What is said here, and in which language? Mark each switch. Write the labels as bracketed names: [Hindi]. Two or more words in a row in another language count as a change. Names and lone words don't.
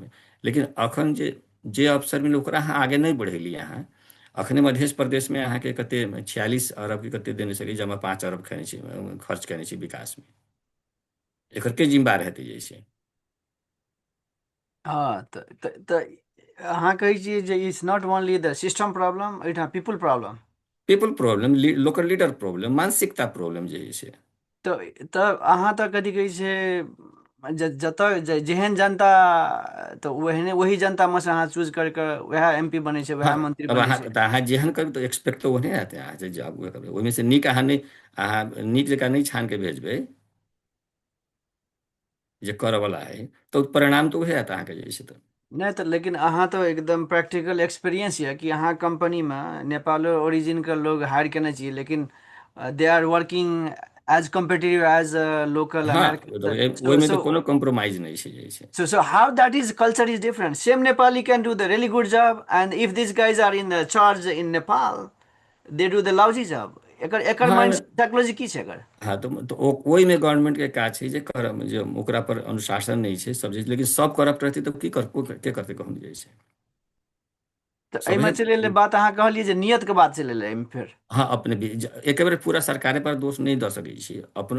[Maithili] लेकिन अखन जे जे अवसर मिलल ओकरा अहाँ आगे नहीं बढ़ेलियै अहाँ। अखने मध्य प्रदेश में अहाँके कते 46 अरब के कते देने छलियै, जमा 5 अरब खेने छी, खर्च केने छी विकास में। एकर के जिम्मेदार हेतै जैसे। हाँ अहाँ कहै छियै जे [English] it's not only the system problem, [Maithili] एहिठाम [English] people problem. people problem, local leader problem, [Maithili] मानसिकता प्रॉब्लम जे है से। तऽ अहाँ तऽ कथी कहै छै, जतऽ जेहन जनता, तऽ ओहने वही जनतामे से अहाँ चूज करि कऽ उएह एमपी बनै छै, हाँ, उएह मंत्री अब बनै अहाँ छै। तऽ अहाँ जेहन करू तऽ एक्सपेक्ट तऽ ओहने हेतै। अहाँ जे जाब करबै ओहिमे से नीक अहाँ नहि, अहाँ नीक जकाँ नहीं छान के भेजबै जे करऽवला है, तो परिणाम तो उहे हैत अहाँके जे है से। तऽ नहि तऽ लेकिन अहाँ तऽ एकदम [English] practical experience [Maithili] यऽ कि अहाँ कंपनीमे नेपालो ओरिजिनके लोग हायर केने छियै, लेकिन [English] they are working as competitive as local [Maithili] हाँ, [English] American. so [Maithili] ओहिमे तऽ सो कोनो कॉम्प्रोमाइज नहीं छै जे छै। [English] so how that is culture is different. Same Nepali can do the really good job, and if these guys are in the charge in Nepal, they do the lousy job. [Maithili] एकर हाँ माइंड एहिमे, साइकोलॉजी की छै एकर? हाँ तऽ ओहिमे गवर्नमेंटके काज छै जे जे ओकरा पर अनुशासन नहीं छै सब चीज। लेकिन सब करप्ट रहतै तऽ की के करतै कहूँ जे छै। तऽ एहिमे सभे, चलि एलै बात, अहाँ कहलियै जे नियतके बात चलि एलै एहिमे फेर। हाँ अपने भी एक बेर पूरा सरकारे पर दोष नहीं दऽ सकै छी अपन।